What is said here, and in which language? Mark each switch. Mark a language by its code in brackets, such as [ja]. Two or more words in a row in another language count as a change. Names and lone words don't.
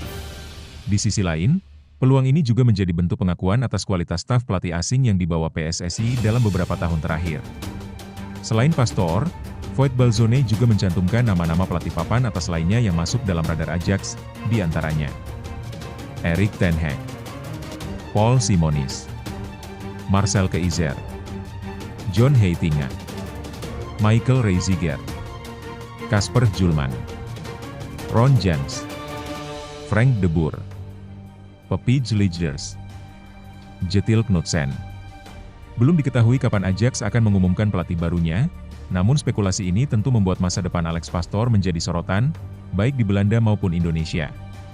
[id] Di sisi lain, peluang ini juga menjadi bentuk pengakuan atas kualitas staf pelatih asing yang dibawa PSSI dalam beberapa tahun terakhir. Selain Pastoor, Voetbalzone juga mencantumkan nama-nama pelatih papan atas lainnya yang masuk dalam radar Ajax, di antaranya Erik ten Hag, Paul Simonis, Marcel Keizer, John Heitinga, Michael Reiziger, Kasper Julman, Ron Jans, Frank de Boer, Pepijn Lijnders, Jetil Knudsen. Belum diketahui kapan Ajax akan mengumumkan pelatih barunya, namun spekulasi ini tentu membuat masa depan Alex Pastoor menjadi sorotan, baik di Belanda maupun Indonesia.